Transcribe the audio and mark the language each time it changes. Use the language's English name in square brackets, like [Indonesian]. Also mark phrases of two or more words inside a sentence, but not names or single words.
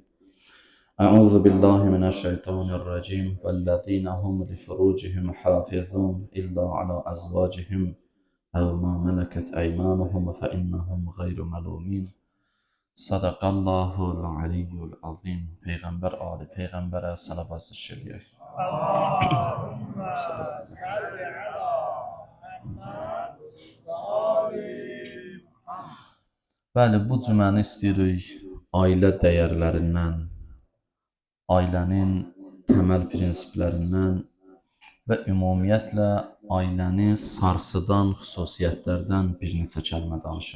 [Arabic] أعوذ بالله من الشيطان الرجيم والذين هم لفروجهم حافظون إلا على أزواجهم أو ما ملكت أيمانهم فإنهم غير ملومين. صدق الله العلي العظيم. [Azerbaijani] Peygamber Ali Peygamber'e salavat şeriyek. [Arabic] اللهم صل على محمد وآل محمد. [Azerbaijani] Bəli, bu cüməni istəyirik ailə dəyərlərindən, ailənin təməl prinsiplərindən və ümumiyyətlə ailəni sarsıdan xüsusiyyətlərdən bir neçə kəlmə danışaq.